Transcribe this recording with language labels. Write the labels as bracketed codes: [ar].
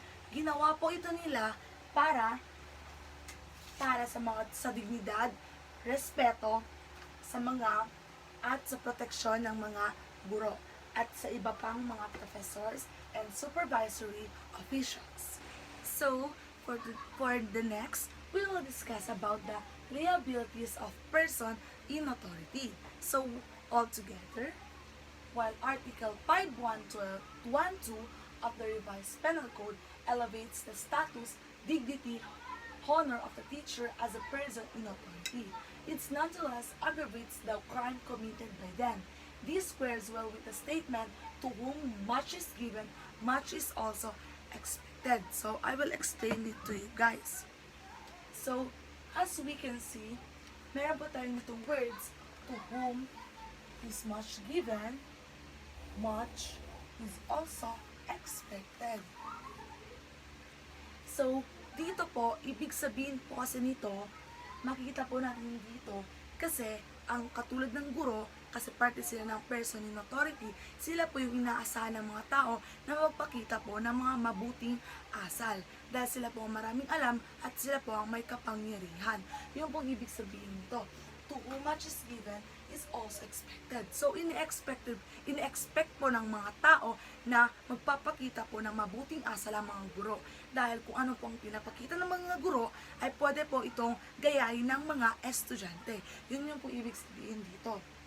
[tl] Ginawa po ito nila para sa dignidad, respeto sa mga at sa proteksyon ng mga guro at sa iba pang mga [en] professors and supervisory officials. So, for the next, we will discuss about the liabilities of person in authority. So, altogether, while Article 512 of the Revised Penal Code elevates the status, dignity, honor of the teacher as a person in authority, it nonetheless aggravates the crime committed by them. This squares well with the statement, to whom much is given, much is also expected. So, I will explain it to you guys. So, as we can see, [tl] meron po tayong itong [en] words, to whom is much given, much is also expected. [tl] So, dito po, ibig sabihin po kasi nito, makikita po natin dito, kasi ang katulad ng guro, kasi parte sila ng person in authority, sila po yung inaasahan ng mga tao na magpakita po ng mga mabuting asal. Dahil sila po ang maraming alam at sila po ang may kapangyarihan. Yun pong ibig sabihin nito. [en] To whom much is given is also expected. [tl] So, ini-expect po ng mga tao na magpapakita po ng mabuting asal ang mga guro. Dahil kung ano pong pinapakita ng mga guro, ay pwede po itong gayahin ng mga estudyante. Yun yung po ibig sabihin dito.